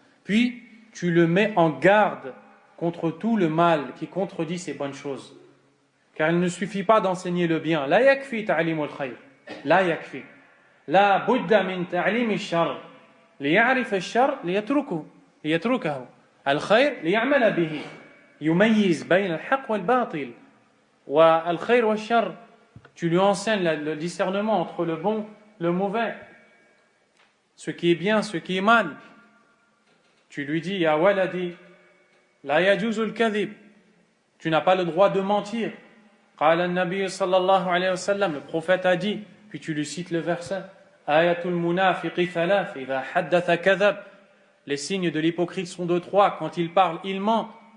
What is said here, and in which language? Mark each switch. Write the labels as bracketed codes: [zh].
[fr] Puis tu le mets en garde contre tout le mal qui contredit ces bonnes choses. Car il ne suffit pas d'enseigner le bien. [ar] La yakfi ta'limul khayr. La yakfi. La budda min ta'lim ash-sharr. ليعرف الشر ليتركه. الخير ليعمل به يميز بين الحق والباطل والخير والشر. [fr] Tu lui enseignes le discernement entre le bon, le mauvais, ce qui est bien, ce qui est mal. Tu lui dis [ar] ya waladi la yajuzu al-kadhib, [fr] tu n'as pas le droit de mentir. [ar] قال النبي صلى الله عليه وسلم, [fr] le prophète a dit, puis tu lui cites le verset [ar] ayatul munafiqi thalath idha haddatha kadhab, [fr] les signes de l'hypocrite sont de trois, quand il parle il ment.